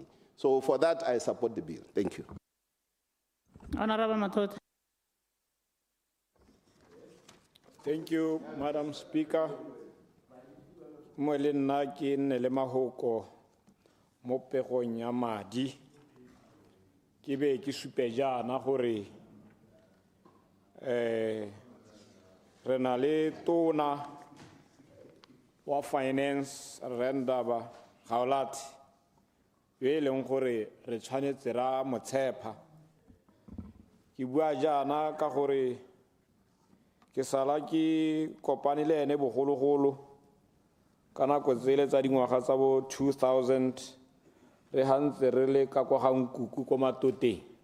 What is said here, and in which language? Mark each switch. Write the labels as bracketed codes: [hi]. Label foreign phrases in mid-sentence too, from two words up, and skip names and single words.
[en] So for that I support the bill. Thank you. Honorable Mathota. Thank you, Madam Speaker. [tn] Mo le nna ke nne le mahoko mo pegong ya madi ke be ke supe jana gore re na le tona wa finance Rendaba Gaolati yo e leng gore re tshwanetse ra motshepa ke bua jana ka gore ke sala ke kopane le ene bogologolo kana go tsele tsa dingwaga tsa bo 2000 re hantse re le ka kwa Gankuku ko Matoteng